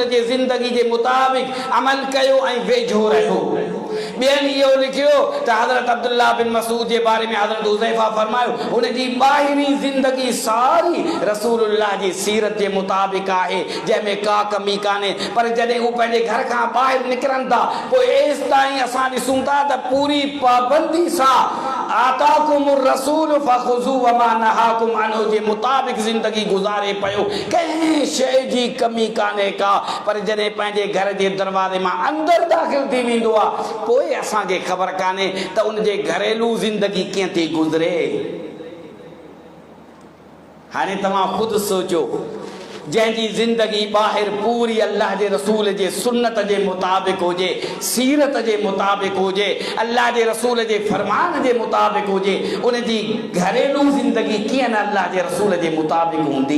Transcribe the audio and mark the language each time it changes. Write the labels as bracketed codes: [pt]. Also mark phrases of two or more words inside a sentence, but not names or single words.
[sd] जे ज़िंदगी जे मुताबिक़ अमल कयो ऐं वेझो रहियो ॿियनि इहो लिखियो त हज़रत अब्दुल्ला बिन मसूद जे बारे में हज़रत हुज़ैफा फरमायो हुन जी ॿाहिरीं ज़िंदगी सारी रसूलुल्लाह जी सीरत जे मुताबिक़ आहे जंहिंमें का कमी कान्हे पर जॾहिं हू पंहिंजे घर खां ॿाहिरि निकिरनि था पोइ एसि ताईं असां ॾिसूं था त पूरी पाबंदी सां [ar] آتاكم الرسول فخذوه وما نهاكم عنه [sd] जे मुताबिक़ ज़िंदगी गुज़ारे पियो। कंहिं शइ जी कमी कान्हे का, पर जॾहिं पंहिंजे घर जे दरवाज़े मां अंदरि दाख़िल थी वेंदो आहे पोइ असांखे ख़बर कान्हे त उन जे घरेलू ज़िंदगी कीअं थी गुज़रे। हाणे तव्हां ख़ुदि सोचो, जंहिंजी ज़िंदगी ॿाहिरि पूरी अल्लाह जे रसूल जे सुन्नत जे मुताबिक़ हुजे, सीरत जे मुताबिक़ हुजे, अल्लाह जे रसूल जे फरमान जे मुताबिक़ हुजे, उन जी घरेलू ज़िंदगी कीअं न अल्लाह जे रसूल जे मुताबिक़ हूंदी।